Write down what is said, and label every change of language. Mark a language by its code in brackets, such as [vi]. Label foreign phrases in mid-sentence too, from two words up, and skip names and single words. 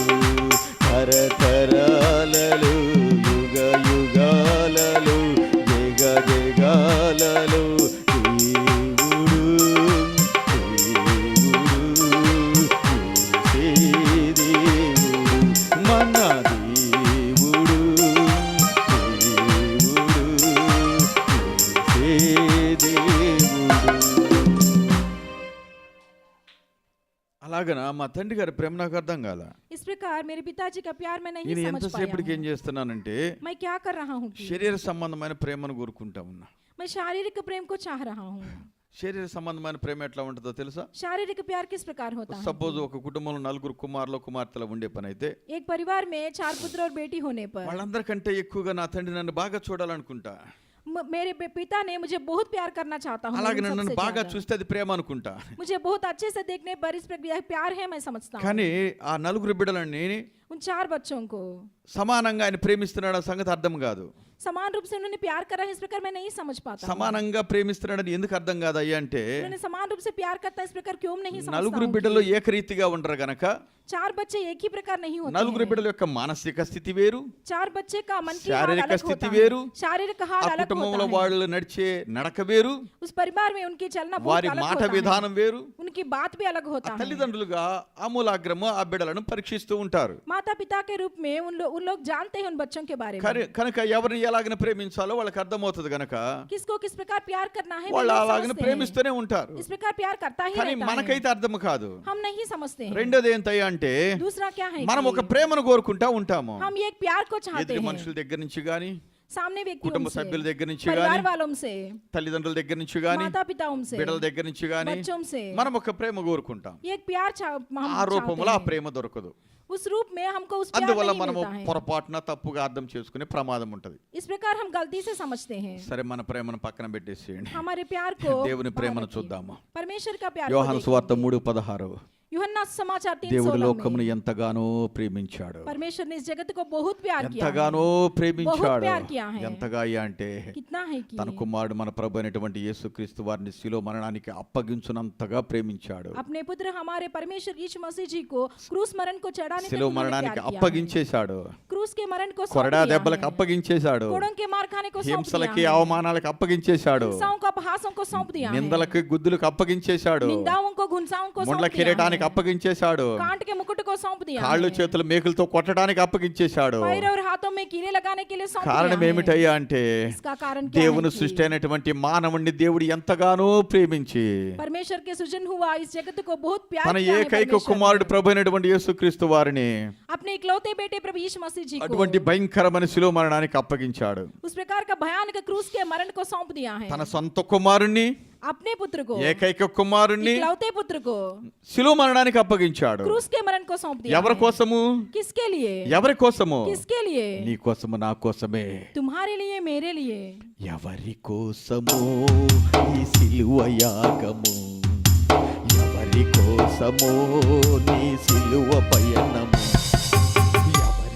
[te] తరతరాలలో యుగ యుగాలలో జగ జగాలలో దేవుడు యేసే దేవుడు, మన దేవుడు యేసే దేవుడు. అలాగనా మా తండ్రి గారి ప్రేమ నాకు అర్థం కాల. [hi] इस प्रकार मेरे पिताजी का प्यार मैं नहीं [te] నేను [hi] समझ [te] ఎంతసేపటికి [hi] पाया [te] ఏం [hi] हूँ। [te] చేస్తున్నానంటే [hi] मैं क्या कर रहा हूँ कि [te] శరీర సంబంధమైన ప్రేమను కోరుకుంటా ఉన్నా. [hi] मैं शारीरिक प्रेम को चाह रहा हूँ। [te] శరీర సంబంధమైన ప్రేమ ఎట్లా ఉంటుందో తెలుసా? [hi] शारीरिक प्यार किस प्रकार होता है? [te] సపోజ్ ఒక కుటుంబంలో నలుగురు కుమారులు కుమార్తెలు ఉండే పని అయితే [hi] एक परिवार में 4 पुत्र और बेटी होने पर [te] వాళ్ళందరికంటే ఎక్కువగా నా తండ్రి నన్ను బాగా చూడాలనుకుంటా. [hi] मेरे पिता ने मुझे बहुत प्यार करना चाहता हूँ। [te] అలాగే [hi] उन [te] నన్ను [hi] सबसे [te] బాగా [hi] ज्यादा। [te] చూస్తే అది ప్రేమ అనుకుంటా. [hi] मुझे बहुत अच्छे से देखने पर इस प्रकार प्यार है मैं समझता हूँ। [te] కానీ ఆ నలుగురు బిడ్డలని [hi] उन 4 बच्चों को [te] సమానంగా ఆయన ప్రేమిస్తున్నాడు ఆ సంగతి అర్థం కాదు. [hi] समान रूप से उन्होंने प्यार करा है इस प्रकार मैं नहीं समझ पाता हूँ। [te] సమానంగా ప్రేమిస్తున్నాడని ఎందుకు అర్థం కాదయ్యా అంటే [hi] उन्होंने समान रूप से प्यार करता है इस प्रकार क्यों नहीं समझता [te] నలుగురు [hi] हूँ [te] బిడ్డలు [hi] कि [te] ఏకరీతిగా ఉండరు గనక [hi] 4 बच्चे एक ही प्रकार नहीं होते [te] నలుగురు [hi] हैं। [te] బిడ్డల యొక్క మానసిక స్థితి వేరు, [hi] 4 बच्चे का मन की हाल [te] శారీరక [hi] अलग [te] స్థితి [hi] होता [te] వేరు, [hi] है। शारीरिक [te] ఆ [hi] हाल अलग [te] కుటుంబంలో [hi] होता है। [te] వాళ్ళు నడిచే నడక వేరు, [hi] उस परिवार में उनकी चलना बहुत [te] వారి [hi] अलग [te] మాట [hi] होता है। [te] విధానం వేరు. [hi] उनकी बात भी अलग [te] ఆ [hi] होता है। [te] తల్లిదండ్రులుగా ఆమూలాగ్రము ఆ బిడ్డలను పరీక్షిస్తూ ఉంటారు. [hi] माता पिता के रूप में उन लोग जानते हैं उन बच्चों के बारे में। [te] కనుక ఎవరిని ఎలాగైనా ప్రేమించాలో వాళ్ళకి అర్థమవుతుంది గనక [hi] किसको किस प्रकार प्यार करना है [te] వాళ్ళు [hi] वो [te] అలాగనే [hi] समझते हैं। [te] ప్రేమిస్తూనే ఉంటారు. [hi] इस प्रकार प्यार करता ही [te] కానీ [hi] रहता है। [te] మనకైతే అర్థం కాదు. [hi] हम नहीं समझते हैं। [te] రెండోది ఏంటయ్యా అంటే [hi] दूसरा क्या है [te] మనం ఒక [hi] कि [te] ప్రేమను కోరుకుంటా ఉంటాము. [hi] हम ये एक प्यार को चाहते [te] ఎదుటి [hi] हैं [te] మనుషుల దగ్గర నుంచి గాని, [hi] सामने व्यक्तियों [te] కుటుంబ [hi] से, [te] సభ్యుల దగ్గర నుంచి [hi] परिवार [te] గాని, [hi] वालों से, [te] తల్లిదండ్రుల దగ్గర నుంచి గాని, [hi] माता पिताओं से, [te] బిడ్డల దగ్గర నుంచి గాని [hi] बच्चों से [te] మనం ఒక ప్రేమ కోరుకుంటాం. [hi] ये एक प्यार हम [te] ఆ రూపంలో ఆ [hi] चाहते हैं। [te] ప్రేమ దొరకదు. [hi] उस रूप में हमको उस प्यार [te] అందువల్ల [hi] नहीं [te] మనము [hi] मिलता है। [te] పొరపాటున తప్పుగా అర్థం చేసుకునే ప్రమాదం ఉంటది. [hi] इस प्रकार हम गलती से समझते हैं। [te] సరే మన ప్రేమను పక్కన పెట్టేసేయండి, [hi] हमारे प्यार को [te] దేవుని [hi] बाहर [te] ప్రేమను [hi] रखिए। [te] చూద్దాము. [hi] परमेश्वर का प्यार को [te] యోహాను [hi] देखिए। [te] సువార్త 3:16 [hi] यूहन्ना समाचार [te] దేవుడు [hi] 3:16 [te] లోకమును [hi] में [te] ఎంతగానో ప్రేమించాడు, [hi] परमेश्वर ने इस जगत को बहुत प्यार किया है। [te] ఎంతగానో ప్రేమించాడు. [hi] प्यार किया है. [te] ఎంతగా అయ్యా అంటే [hi] कितना है कि [te] తన కుమారుడు మన ప్రభు అయినటువంటి యేసుక్రీస్తు వారిని శిలువ మరణానికి అప్పగించునంతగా ప్రేమించాడు. [hi] अपने पुत्र हमारे परमेश्वर यीशु मसीह जी को क्रूस मरण को चढ़ाने तक [te] శిలువ [hi] उन्होंने [te] మరణానికి [hi] प्यार किया है। [te] అప్పగించేశాడు. [hi] क्रूस के मरण को सौंप [te] కొరడా [hi] दिया [te] దెబ్బలకు [hi] है। [te] అప్పగించేశాడు. [hi] कोड़ों के मार खाने को सौंप दिया [te] హింసలకి [hi] है। [te] అవమానాలకు అప్పగించేశాడు. [hi] हिंसाओं को अपहासों को सौंप दिया है। [te] నిందలకి గుద్దులకు అప్పగించేశాడు. [hi] निंदाओं को घुंसाओं को [te] ముండ్ల [hi] सौंप दिया [te] కిరీటానికి [hi] है। [te] అప్పగించేశాడు. [hi] कांट के मुकुट को सौंप दिया [te] కాళ్ళు [hi] है। [te] చేతులు మేకులతో కొట్టడానికి అప్పగించేశాడు. [hi] पैर और हाथों में कीले लगाने के लिए सौंप [te] కారణం [hi] दिया है। [te] ఏమిటయ్యా అంటే [hi] इसका कारण क्या है [te] దేవుని [hi] कि [te] సృష్టి అయినటువంటి మానవుణ్ణి దేవుడు ఎంతగానో ప్రేమించి [hi] परमेश्वर के सृजन हुआ इस जगत को बहुत प्यार [te] తన [hi] किया है [te] ఏకైక [hi] परमेश्वर [te] కుమారుడు [hi] ने। [te] ప్రభు అయినటువంటి యేసుక్రీస్తు వారిని [hi] अपने इकलौते बेटे प्रभु यीशु मसीह जी [te] అటువంటి [hi] को [te] భయంకరమైన శిలువ మరణానికి అప్పగించాడు. [hi] उस प्रकार का भयानक क्रूस के मरण को सौंप दिया है। [te] తన సొంత కుమారుణ్ణి, [hi] अपने पुत्र को, [te] ఏకైక కుమారుణ్ణి [hi] इकलौते पुत्र को [te] శిలువ మరణానికి అప్పగించాడు. [hi] क्रूस के मरण को सौंप दिया [te] ఎవరి [hi] है। [te] కోసము? [hi] किसके लिए? [te] ఎవరి కోసము? [hi] किसके लिए? [te] నీ కోసము, నా కోసమే. [hi] तुम्हारे लिए, मेरे लिए। [te] ఎవరి కోసము ఈ సిలువ యాగము, ఎవరి కోసము నీ సిలువ పయనము,